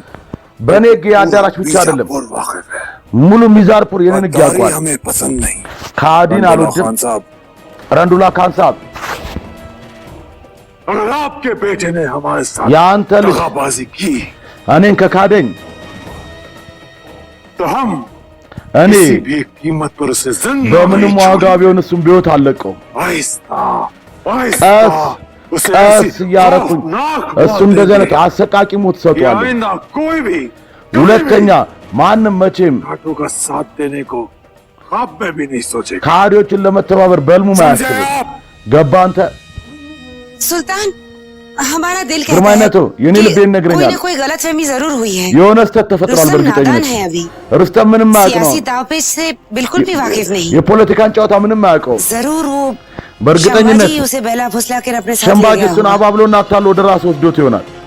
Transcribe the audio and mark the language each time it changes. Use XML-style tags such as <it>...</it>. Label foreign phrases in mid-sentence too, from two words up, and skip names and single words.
<am>በእኔ ህግ የአዳራሽ ብቻ አይደለም</am> <hi>बीजापुर वाकिफ है।</hi> <am>ሙሉ ሚዛርፑር የኔን ህግ</am> <hi>गद्दारी</hi> <am>ያውቋል።</am> <hi>हमें पसंद नहीं।</hi> <am>ከአዲን</am> <hi>रंदुल्ला</hi> <am>አልወድም።</am> <hi>खान साहब,</hi> <am>ረንዱላ ካን ሳብ</am> <hi>अगर आपके बेटे ने हमारे साथ</hi> <am>የአንተ ልጅ</am> <hi>दगाबाजी की</hi> <am>እኔን ከካደኝ</am> <hi>तो हम</hi> <am>እኔ</am> <hi>किसी भी कीमत पर उसे जिंदा</hi> <am>በምንም</am> <hi>नहीं</hi> <am>ዋጋ</am> <hi>छोड़ेंगे।</hi> <am>ቢሆን እሱም ቢሆት አለቀው።</am> <hi>आहिस्ता</hi> <am>ቀስ</am> <hi>आहिस्ता उसे</hi> <am>ቀስ</am> <hi>ऐसी</hi> <am>እያረኩኝ</am> <hi>खौफनाक</hi> <am>እሱ</am> <hi>मौत</hi> <am>እንደዚህ አይነት</am> <hi>देंगे</hi> <am>አሰቃቂ ሞት</am> <hi>कि</hi> <am>ሰጥቷል።</am> <hi>आइंदा कोई भी</hi> <am>ሁለተኛ ማንም መቼም</am> <hi>घाटों का साथ देने को ख्वाब में भी नहीं सोचेगा।</hi> <am>ከሃዲዎችን ለመተባበር በልሙ</am> <hi>समझे</hi> <am>ማያስብ</am> <hi>आप?</hi> <am>ገባ አንተ</am> <hi>सुल्तान, हमारा दिल कहता है</hi> <am>ግርማይነቱ የኔ</am> <hi>कि</hi> <am>ልቤ</am> <hi>कोई</hi> <am>ይነግረኛል</am> <hi>न कोई गलतफहमी जरूर हुई है।</hi> <am>የሆነ ስህተት ተፈጥሯል።</am> <hi>रुस्तम नादान</hi> <am>በእርግጠኝነት</am> <hi>है अभी,</hi> <am>ሩስተም ምንም አያውቅ ነው።</am> <hi>सियासी दावपेच से बिल्कुल भी वाकिफ नहीं।</hi> <am>የፖለቲካን ጨዋታ ምንም አያውቀው።</am> <hi>जरूर वो</hi> <am>በእርግጠኝነት</am> <hi>शंभाजी उसे बहला फुसला कर अपने साथ ले</hi> <am>ሸምባጅ</am> <hi>गया</hi> <am>እሱን</am> <hi>होगा।</hi> <am>አባብሎና አታሎ ወደ ራሱ ወስዶት ይሆናል።</am>